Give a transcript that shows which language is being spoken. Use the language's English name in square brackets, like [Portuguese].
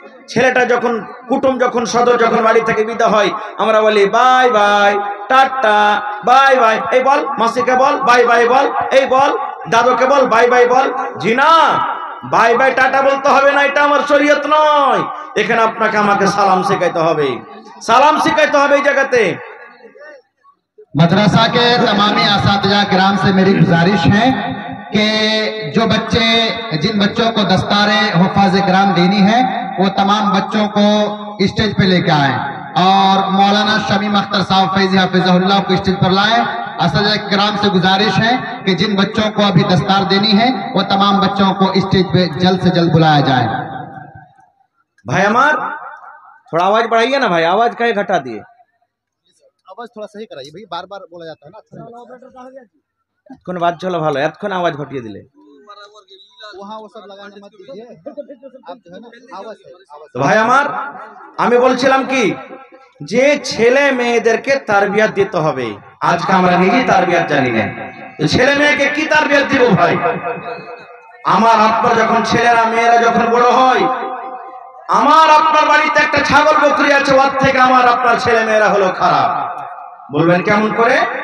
[Bangla] ছেলেটা যখন কুটুম যখন সদর যখন বাড়ি থেকে বিদা হয়, আমরা বলি bye bye, tata, bye bye. এই বল মাসিকে বল বাই বাই বল, এই বল দাদুকে বল বাই বাই বল। জি না, বাই বাই টাটা বলতে হবে না, এটা আমার শরীয়ত নয়। এখানে আপনাকে আমাকে সালাম শেখাইতে হবে, সালাম শেখাইতে হবে। এই জায়গাতে [Hindi] मदरसा के तमामी असातिज़ा किराम से मेरी गुजारिश है कि जो बच्चे, जिन बच्चों को दस्तारे हुफ़ाज़ किराम देनी है, वो तमाम बच्चों को स्टेज पे लेके आए और मौलाना शमीम अख्तर साहब फैज़ी हाफिज़हुल्लाह को स्टेज पर लाए। असातिज़ा किराम से गुजारिश है कि जिन बच्चों को अभी दस्तार देनी है, वो तमाम बच्चों को स्टेज पे जल्द से जल्द बुलाया जाए। भाई हमार थोड़ा आवाज बढ़ाइए ना भाई, आवाज काहे घटा दिए? आवाज थोड़ा सही कराइए भाई, बार बार बोला जाता है ना। [Bangla] এতক্ষণ বাদ চলো ভালো, এতক্ষণ আওয়াজ ঘটিয়ে দিলে। [Hindi] वहाँ वो सब लगाने मत दीजिए, आप जो है ना आवाज है, आवाज। [Bangla] তো ভাই আমার, আমি বলছিলাম কি, যে ছেলে মেয়েদেরকে তারবিয়াত দিতে হবে। আজকে আমরা নিজেই তারবিয়াত জানি না, তো ছেলে মেয়েকে কি তারবিয়াত দিব ভাই? আমার আপনার যখন ছেলেরা মেয়েরা যখন বড় হয়, আমার আপনার বাড়িতে একটা ছাগল বকরি আছে, ওর থেকে আমার আপনার ছেলে মেয়েরা হলো খারাপ। বলবেন কেমন করে?